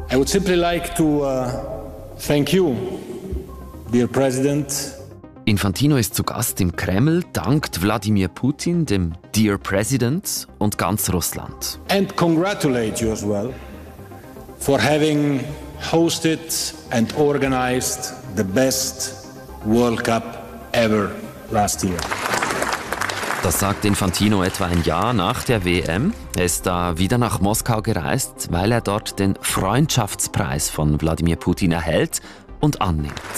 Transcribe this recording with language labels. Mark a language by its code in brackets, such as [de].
[en] I would simply like to thank you, dear President. [de] Infantino ist zu Gast im Kreml, dankt Wladimir Putin, dem [en] Dear President, [de] und ganz Russland. [en] And congratulate you as well for having hosted and organized the best World Cup ever last year. [de] Das sagt Infantino etwa ein Jahr nach der WM. Er ist da wieder nach Moskau gereist, weil er dort den Freundschaftspreis von Wladimir Putin erhält und annimmt.